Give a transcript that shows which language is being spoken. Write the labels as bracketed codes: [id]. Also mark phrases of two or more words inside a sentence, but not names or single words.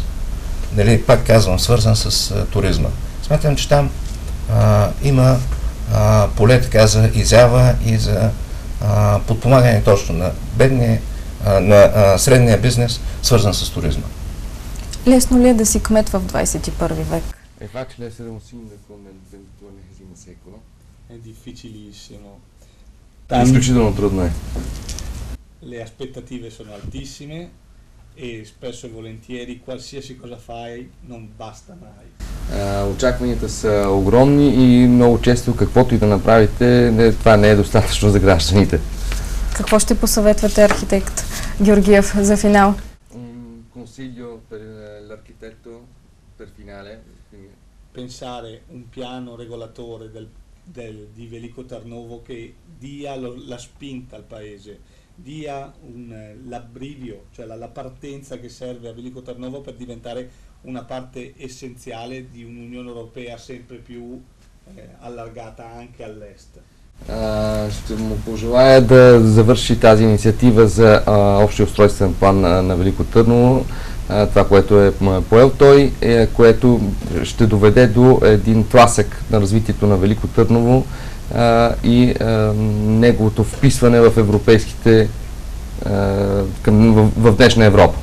[bg] Нали, пак казвам, свързан с туризма. Смятам, че там има поле така за изява и за подпомагане точно на бедния, на средния бизнес, свързан с туризма. Лесно ли е да си кмет в 21 век? [it] È facile essere un sindaco nel XXI secolo? È difficilissimo. [bg] Изключително трудно е. [it] Le aspettative sono altissime e spesso e volentieri qualsiasi cosa fai non basta mai. [bg] Очакванията са огромни и много често каквото и да направите, това не е достатъчно за гражданите. Какво ще посъветвате архитект Георгиев за финал? [it] Un consiglio per pensare un piano regolatore di Veliko Tarnovo che dia la spinta al paese, dia l'abbrivio, cioè la partenza che serve a Veliko Tarnovo per diventare una parte essenziale di un'Unione Europea sempre più allargata anche all'est. [bg] Ще му пожелая да завърши тази инициатива за общия устройствен план на Велико Търново, това, което е поел той, което ще доведе до един тласък на развитието на Велико Търново и неговото вписване в европейските, в днешна Европа.